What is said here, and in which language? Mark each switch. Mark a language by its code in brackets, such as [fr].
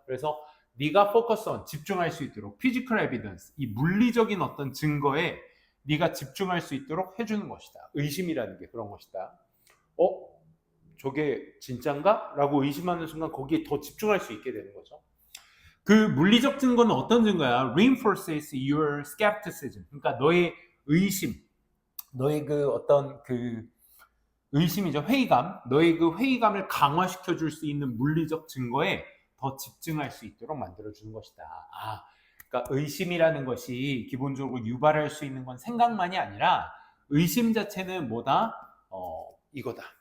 [ko] 그래서 네가 [en] focus on, [ko] 집중할 수 있도록, [en] physical evidence, [ko] 이 물리적인 어떤 증거에 네가 집중할 수 있도록 해주는 것이다. 의심이라는 게 그런 것이다. 저게 진짠가? 라고 의심하는 순간 거기에 더 집중할 수 있게 되는 거죠. 그 물리적 증거는 어떤 증거야? [en] Reinforces your skepticism. [ko] 그러니까 너의 의심, 너의 그 어떤 그 의심이죠. 회의감. 너의 그 회의감을 강화시켜 줄 수 있는 물리적 증거에 더 집중할 수 있도록 만들어주는 것이다. 그러니까 의심이라는 것이 기본적으로 유발할 수 있는 건 생각만이 아니라 의심 자체는 뭐다? 이거다.